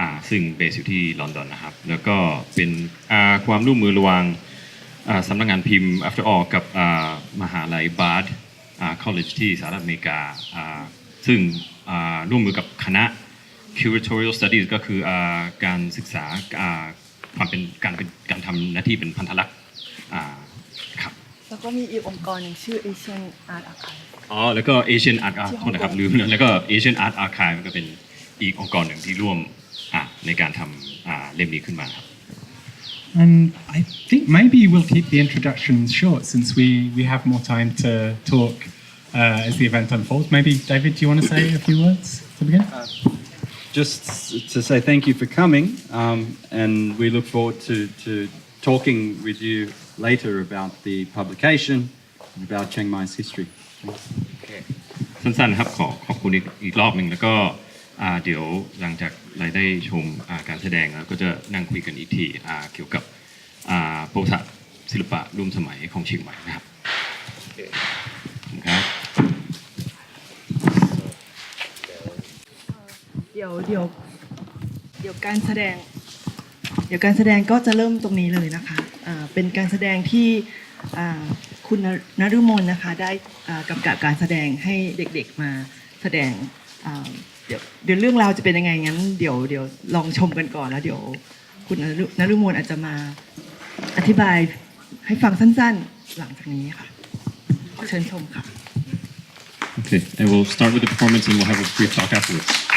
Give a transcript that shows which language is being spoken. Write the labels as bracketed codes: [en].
[th] ซึ่งเบสอยู่ที่ลอนดอนนะครับแล้วก็เป็นความร่วมมือระหว่างสำนักงานพิมพ์ After All กับมหาลัยบาร์ดCollege ที่สหรัฐอเมริกาซึ่งร่วมมือกับคณะ Curatorial Studies ก็คือการศึกษาความเป็นการทำหน้าที่เป็นพันธลักษณ์ครับ แล้วก็มีอีกองค์กรหนึ่งชื่อ Asian Art Archive แล้วก็ Asian Art โทษนะครับลืมแล้วก็ Asian Art Archive ก็เป็นอีกองค์กรหนึ่งที่ร่วมในการทำเล่มนี้ขึ้นมาครับ [en] And I think maybe we'll keep the introductions short since we have more time to talk as the event unfolds. Maybe, David, do you want to say a few words to begin? Just to say thank you for coming, and we look forward to talking with you later about the publication and about Chiang Mai's history. [th] สั้นๆครับขอบคุณอีกรอบหนึ่งแล้วก็เดี๋ยวหลังจากเราได้ชมการแสดงแล้วก็จะนั่งคุยกันอีกทีเกี่ยวกับประวัติศาสตร์ศิลปะร่วมสมัยของเชียงใหม่นะครับครับ เดี๋ยวการแสดงก็จะเริ่มตรงนี้เลยนะคะเป็นการแสดงที่คุณนฤมลนะคะได้กำกับการแสดงให้เด็กๆมาแสดงเดี๋ยวเรื่องราวจะเป็นยังไงงั้นเดี๋ยวลองชมกันก่อนแล้วเดี๋ยวคุณนฤมลอาจจะมาอธิบายให้ฟังสั้นๆหลังจากนี้ค่ะเชิญชมค่ะ [en] Okay, and we'll start with the performance and we'll have a brief talk afterwards.